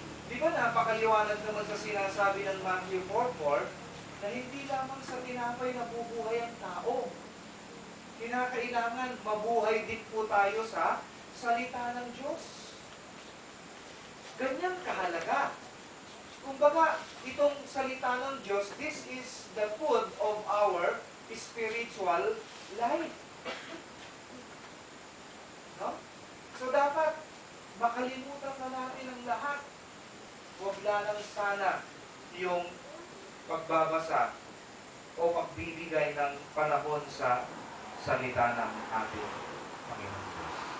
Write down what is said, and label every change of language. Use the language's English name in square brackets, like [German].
[Filipino] Di ba napakaliwanag naman sa sinasabi ng Matthew 4:4 na hindi lamang sa tinapay nabubuhay ang tao. Kinakailangan mabuhay din po tayo sa salita ng Diyos. Ganyang kahalaga. Kumbaga, itong salita ng Diyos, [English] this is the food of our spiritual life. [Filipino] No? So dapat makalimutan na natin ang lahat. Huwag lang sana yung pagbabasa o pagbibigay ng panahon sa salita ng ating Panginoon Diyos.